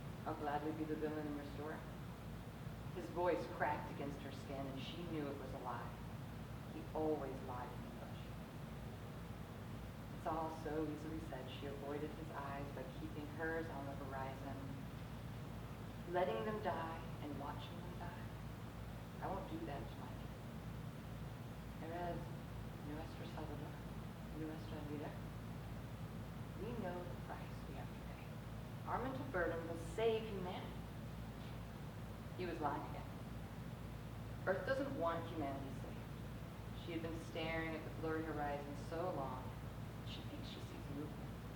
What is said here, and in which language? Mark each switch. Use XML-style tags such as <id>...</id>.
<en>I'll gladly be the villain in your story. His voice cracked against her skin, and she knew it was a lie. He always lied in English. It's all so easily said. She avoided his eyes by keeping hers on the horizon. letting them die and watching them die. I won't do that to my kids.</en> <es>Eres nuestro Salvador, nuestra vida.</es> <en>We know the price we have to pay. Our mental burden will save humanity. He was lying again. Earth doesn't want humanity saved. She had been staring at the blurry horizon so long, she thinks she sees movement.</en>